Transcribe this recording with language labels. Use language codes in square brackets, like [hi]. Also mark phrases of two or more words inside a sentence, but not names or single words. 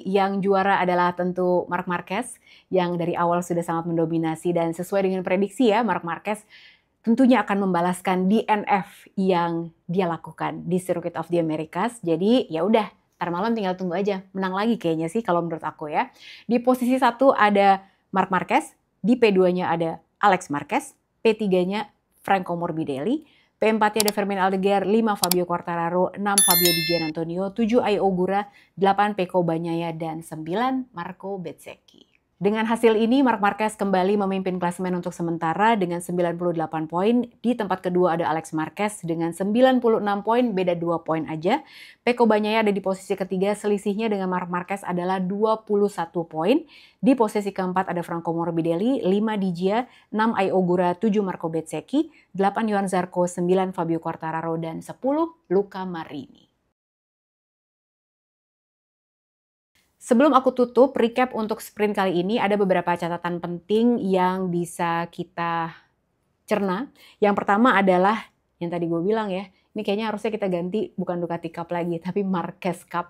[id] Yang juara adalah tentu Marc Marquez yang dari awal sudah sangat mendominasi dan sesuai dengan prediksi ya, Marc Marquez tentunya akan membalaskan DNF yang dia lakukan di Circuit of the Americas. Jadi ya udah, ntar malam tinggal tunggu aja. Menang lagi kayaknya sih kalau menurut aku ya. Di posisi 1 ada Marc Marquez, di P2-nya ada Alex Marquez, P3-nya Franco Morbidelli, P4-nya ada Fermin Aldeguer, 5 Fabio Quartararo, 6 Fabio Di Giannantonio, 7 Ai Ogura, 8 Pecco Bagnaia, dan 9 Marco Bezzecchi. Dengan hasil ini, Marc Marquez kembali memimpin klasemen untuk sementara dengan 98 poin. Di tempat kedua ada Alex Marquez dengan 96 poin, beda 2 poin aja. Pecco Bagnaia ada di posisi ketiga, selisihnya dengan Marc Marquez adalah 21 poin. Di posisi keempat ada Franco Morbidelli, 5 Di Gia, 6 Ai Ogura, 7 Marco Bezzecchi, 8 Johan Zarco, 9 Fabio Quartararo, dan 10 Luca Marini. Sebelum aku tutup, recap untuk sprint kali ini ada beberapa catatan penting yang bisa kita cerna. Yang pertama adalah yang tadi gue bilang ya, ini kayaknya harusnya kita ganti bukan Ducati Cup lagi, tapi Marquez Cup.